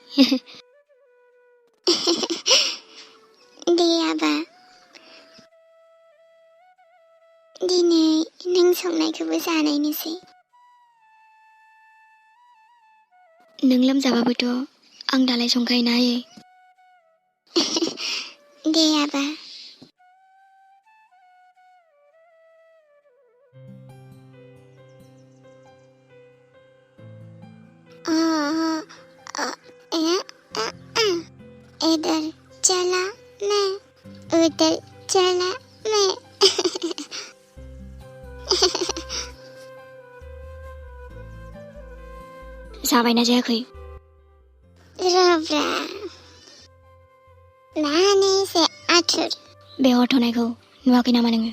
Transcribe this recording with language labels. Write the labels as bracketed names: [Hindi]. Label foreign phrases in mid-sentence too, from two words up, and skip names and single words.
[Bodo] दे आबा दिनै नों संनायखौबो जानायनोसै नों लोमजाबाबोथ' आं दालाय संखायोना आयै [Hindi] दे आबा इधर चला मैं उधर चला मैं [Bodo] जाबायना जायाखै रब्रा मानो एसे आथुर बे हरथ'नायखौ नुवाखै नामा नोङो